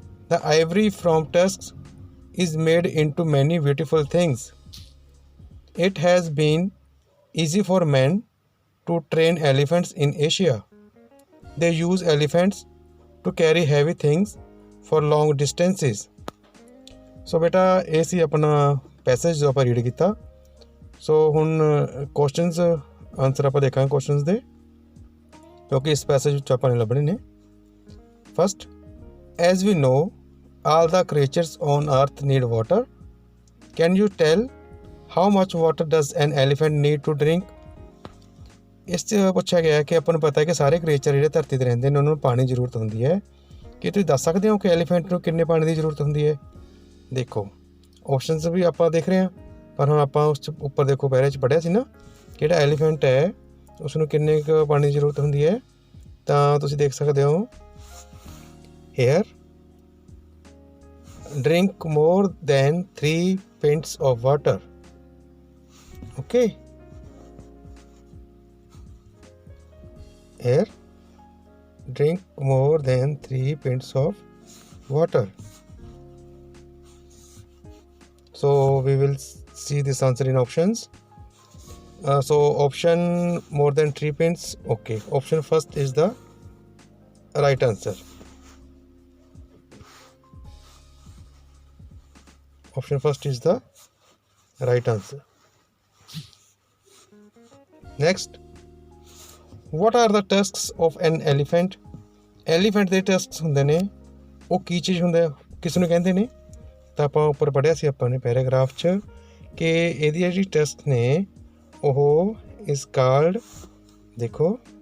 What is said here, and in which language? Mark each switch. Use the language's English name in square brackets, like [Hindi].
[English] The ivory from tusks is made into many beautiful things. It has been easy for men to train elephants in Asia. They use elephants to carry heavy things for long distances. [Punjabi] ਸੋ ਬੇਟਾ ਇਹ ਸੀ ਆਪਣਾ passage ਜੋ ਆਪਾਂ read ਕੀਤਾ। ਸੋ ਹੁਣ questions answer ਆਪਾਂ ਦੇਖਾਂਗੇ questions ਦੇ ਕਿਉਂਕਿ ਇਸ ਪੈਸੇਜ ਵਿੱਚ ਆਪਾਂ ਨੇ ਲੱਭਣੇ ਨੇ। [English] First, as we know all the creatures on earth need water. Can you tell how much water does an elephant need to drink? [Punjabi] ਇਸ 'ਚ ਪੁੱਛਿਆ ਗਿਆ ਕਿ ਆਪਾਂ ਨੂੰ ਪਤਾ ਹੈ ਕਿ ਸਾਰੇ ਕ੍ਰੀਏਚਰ ਜਿਹੜੇ ਧਰਤੀ 'ਤੇ ਰਹਿੰਦੇ ਨੇ ਉਹਨਾਂ ਨੂੰ ਪਾਣੀ ਦੀ ਜ਼ਰੂਰਤ ਹੁੰਦੀ ਹੈ। ਕੀ ਤੁਸੀਂ ਦੱਸ ਸਕਦੇ ਹੋ ਕਿ ਐਲੀਫੈਂਟ ਨੂੰ ਕਿੰਨੇ ਪਾਣੀ ਦੀ ਜ਼ਰੂਰਤ ਹੁੰਦੀ ਹੈ? ਦੇਖੋ ਆਪਸ਼ਨਸ ਵੀ ਆਪਾਂ ਦੇਖ ਰਹੇ ਹਾਂ ਪਰ ਹੁਣ ਆਪਾਂ ਉਸ 'ਚ ਉੱਪਰ ਦੇਖੋ ਪਹਿਲੇ 'ਚ ਪੜ੍ਹਿਆ ਸੀ ਨਾ ਜਿਹੜਾ ਐਲੀਫੈਂਟ ਹੈ ਉਸ ਨੂੰ ਕਿੰਨੇ ਕੁ ਪਾਣੀ ਦੀ ਜ਼ਰੂਰਤ ਹੁੰਦੀ ਹੈ ਤਾਂ ਤੁਸੀਂ ਦੇਖ ਸਕਦੇ ਹੋ [English] Here drink more than 3 pints of water. Okay, here drink more than 3 pints of water. So we will see this answer in options. So option more than 3 pints, okay, option first is the right answer. Option first is the right answer. Next, what are the tusks of an elephant? [Punjabi] Elephant ਦੇ ਟਸਕਸ ਹੁੰਦੇ ਨੇ ਉਹ ਕੀ ਚੀਜ਼ ਹੁੰਦਾ ਕਿਸ ਨੂੰ ਕਹਿੰਦੇ ਨੇ ਤਾਂ ਆਪਾਂ ਉੱਪਰ ਪੜ੍ਹਿਆ ਸੀ ਆਪਾਂ ਨੇ ਪੈਰਾਗ੍ਰਾਫ 'ਚ ਕਿ ਇਹਦੀ ਜਿਹੜੀ ਟਸਕ ਨੇ ਉਹ [English] is called [Punjabi] ਦੇਖੋ